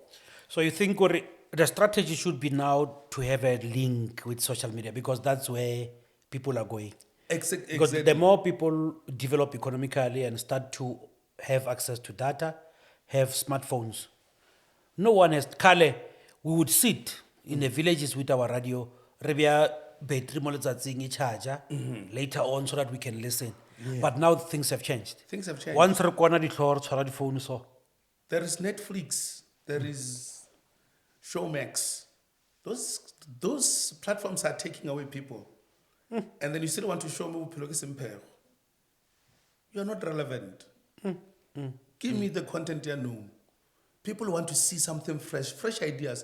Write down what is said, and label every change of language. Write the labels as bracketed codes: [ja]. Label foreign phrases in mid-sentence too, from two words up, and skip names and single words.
[en] So you think the strategy should be now to have a link with social media, because that's where people are going. Because the more people develop economically and start to have access to data, have smartphones. No one has, Kale, we would sit in the villages with our radio, [tn] rebia battery mo letsatsing e charger [en] later on so that we can listen. But now things have changed. Things have changed. [tn] Once re kwana di tlhoro tshwara di phone so. [en] There is Netflix, there is Showmax. Those platforms are taking away people. And then you still want to show me Bophelo ke Semphego. You are not relevant. Give me the content you know. People want to see something fresh ideas.